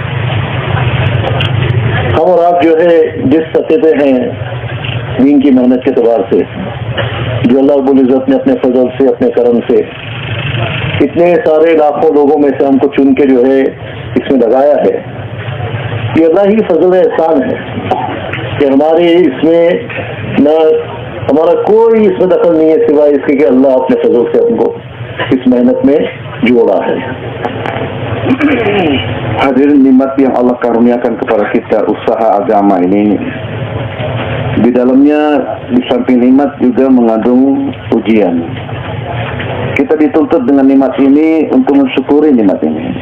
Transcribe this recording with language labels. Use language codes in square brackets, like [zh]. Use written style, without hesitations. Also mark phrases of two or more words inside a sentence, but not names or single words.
[ur] ہم اور آپ جو ہے جس سطح پہ ہیں دین کی محنت کے اعتبار سے، جو اللہ رب العزت نے اپنے فضل سے، اپنے کرم سے اتنے سارے لاکھوں لوگوں میں سے ہم کو چن کے جو ہے اس میں لگایا ہے، یہ اللہ ہی فضل احسان ہے کہ ہمارے اس میں نہ ہمارا کوئی اس میں دخل نہیں ہے سوائے اس کے کہ اللہ اپنے فضل سے ہم کو اس محنت میں جوڑا ہے. [id] Hadirin nikmat yang Allah karuniakan kepada kita, usaha agama ini di dalamnya di samping nikmat juga mengandung ujian. Kita dituntut dengan nikmat ini untuk mensyukuri nikmat ini.